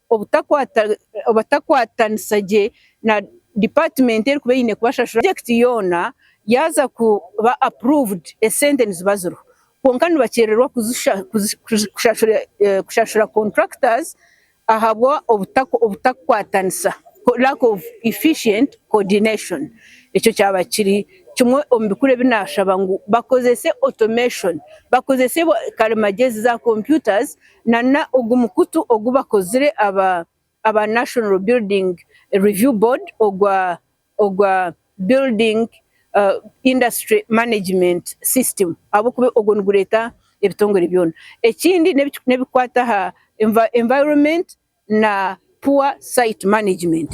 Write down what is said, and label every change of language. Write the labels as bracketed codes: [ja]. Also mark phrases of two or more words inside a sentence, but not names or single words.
[nyn] obutakwatanisage na department eri kuba yine kubashashura project yona yaza kuba approved esente nizibaziro konka nibakererwa kushashura contractors ahabwa obutakwatanisa [en] lack of efficient coordination [nyn] ekyo cyaba kiri kimwe ombikure binashaba ngo bakozese automation bakozese karimagezi za computers na ogumukutu ogubakozire aba National Building Review Board ogwa building industry management system abo kube ogonugureta ebitongore byona ekindi nebikwata ha environment na [en] poor site management